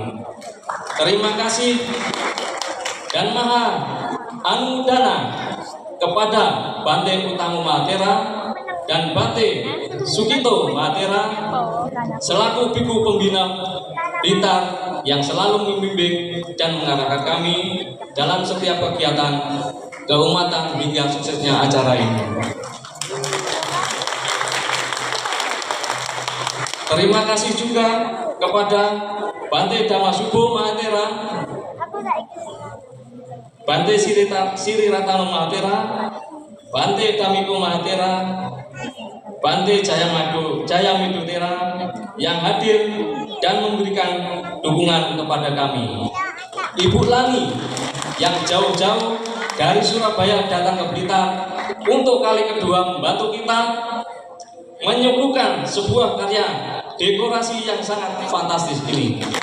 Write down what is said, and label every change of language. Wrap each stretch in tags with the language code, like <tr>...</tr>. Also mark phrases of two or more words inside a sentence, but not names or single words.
<id>Terima kasih dan maha anudana kepada Bante Utamo Mahatera dan Bante Sukito Mahatera selaku Bhikkhu Pembina Blitar yang selalu membimbing dan mengarahkan kami dalam setiap kegiatan keumatan hingga suksesnya acara ini. Terima kasih juga kepada Bante Damasubo Mahatera, Bante Siri Ratano Mahatera, Bante Damiko Mahatera, Bante Jaya Midutera yang hadir dan memberikan dukungan kepada kami. Ibu Lani yang jauh-jauh dari Surabaya datang ke Blitar untuk kali kedua membantu kita menyuguhkan sebuah karya dekorasi yang sangat fantastis ini.</id>